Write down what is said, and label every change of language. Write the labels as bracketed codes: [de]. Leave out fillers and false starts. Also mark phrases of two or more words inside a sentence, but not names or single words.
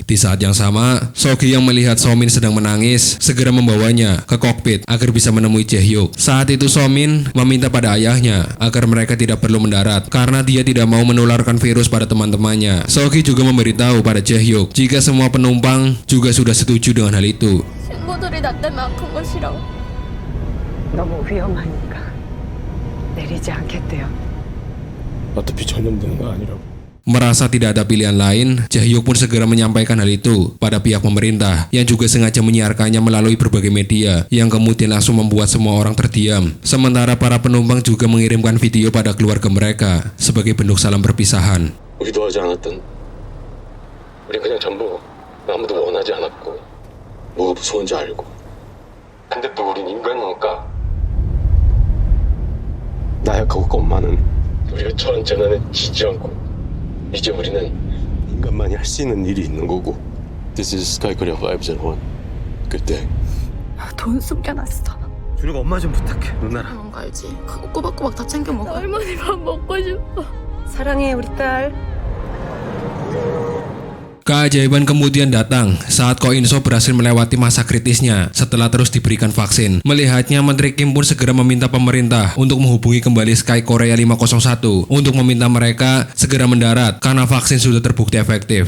[id] Di saat yang sama, Sogi yang melihat So-min sedang menangis, segera membawanya ke kokpit agar bisa menemui Jae-hyuk. Saat itu So-min meminta pada ayahnya agar mereka tidak perlu mendarat karena dia tidak mau menularkan virus pada teman-temannya. Sogi juga memberitahu pada Jae-hyuk jika semua penumpang juga sudah setuju dengan hal itu. [ko] 친구들이 나 때문에 아픈 거 싫어. 너무 위험하니까 내리지 않겠대요. 어차피 전염되는 거 아니라고. [id] Merasa tidak ada pilihan lain, Jae-hyuk pun segera menyampaikan hal itu pada pihak pemerintah yang juga sengaja menyiarkannya melalui berbagai media yang kemudian langsung membuat semua orang terdiam. Sementara para penumpang juga mengirimkan video pada keluarga mereka sebagai bentuk salam perpisahan. [ko] 의도하지 않았던 우리 그냥 전부 아무도 원하지 않았고 뭐가 무서운지 알고 근데 또 우린 인간이니까 나약하고 겁많은 우리가 저런 재난에 지지 않고 이제 우리는 인간만이 할 수 있는 일이 있는 거고 [en] This is Sky Korea 501 [ko] 그때 돈 숨겨놨어. 준우가 엄마 좀 부탁해, 누나랑. 그런 거 알지? 그거 꼬박꼬박 다 챙겨 먹어. 할머니 밥 먹고 싶어. 사랑해 우리 딸. [id] Keajaiban kemudian datang saat Ko In-so berhasil melewati masa kritisnya setelah terus diberikan vaksin. Melihatnya, Menteri Kim pun segera meminta pemerintah untuk menghubungi kembali Sky Korea 501 untuk meminta mereka segera mendarat karena vaksin sudah terbukti efektif.